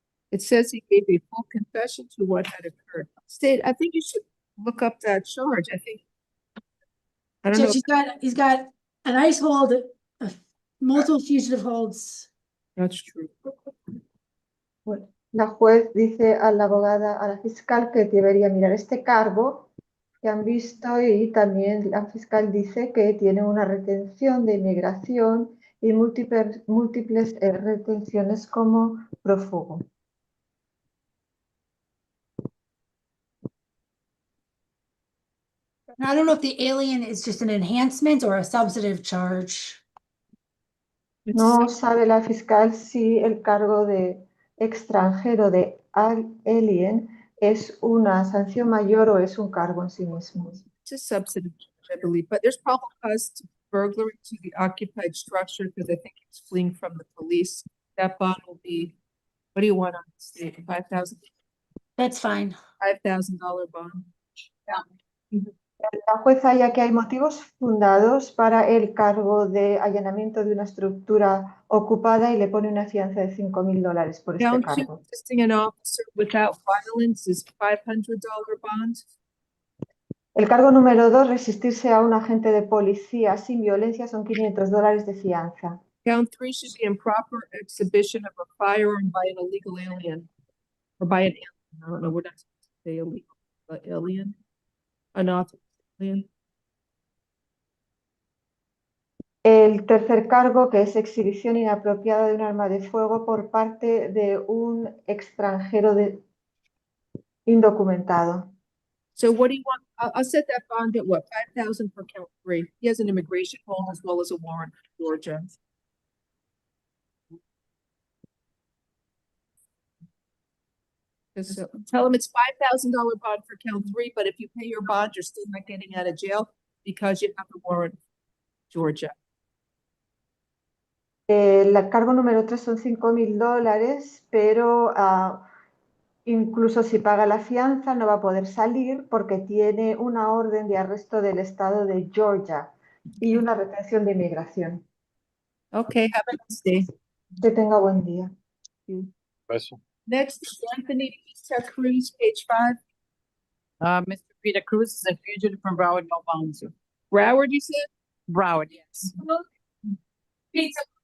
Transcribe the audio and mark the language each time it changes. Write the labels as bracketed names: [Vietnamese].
[English] It says he gave a full confession to what had occurred. State, I think you should look up that charge. I don't know. He's got an ICE hold, multiple fugitive holds. That's true. [Spanish] Bueno, la juez dice a la abogada, a la fiscal, que debería mirar este cargo que han visto, y también la fiscal dice que tiene una retención de inmigración y múltiples retenciones como prófugo. [English] I don't know if the alien is just an enhancement or a substantive charge. [Spanish] No sabe la fiscal si el cargo de extranjero de alien es una sanción mayor o es un cargo en sí mismo. [English] It's a substantive, I believe, but there's probable cause to burglary to the occupied structure because I think he's fleeing from the police. That bond will be, what do you want on the state? 5,000? That's fine. $5,000 bond. Yeah. [Spanish] La juez halla que hay motivos fundados para el cargo de allanamiento de una estructura ocupada y le pone una fianza de $5,000 por este [English] Count two, [Spanish] cargo. [English] assisting an officer without violence is $500 bond. [Spanish] El cargo número 2, resistirse a un agente de policía sin violencia, son $500 de fianza. [English] Count 3 should be improper exhibition of a firearm by an illegal alien. Or by an alien. I don't know, we're not supposed to say illegal, but alien. Unauthorized alien. [Spanish] El tercer cargo, que es exhibición inapropiada de un arma de fuego por parte de un extranjero indocumentado. [English] So what do you want? I'll set that bond at what, 5,000 for count 3. He has an immigration hold as well as a warrant for Georgia. Just tell him it's $5,000 bond for count 3, but if you pay your bond, you're still not getting out of jail because you have a warrant for Georgia. [Spanish] El cargo número 3 son $5,000, pero incluso si paga la fianza no va a poder salir porque tiene una orden de arresto del estado de Georgia y una retención de inmigración. [English] Okay, have a nice day. [Spanish] Que tenga buen día. [English] Next is Anthony Peter Cruz, page 5. Mr. Peter Cruz is a fugitive from Broward, no bonds. Broward, you said? Broward, yes. Pizza.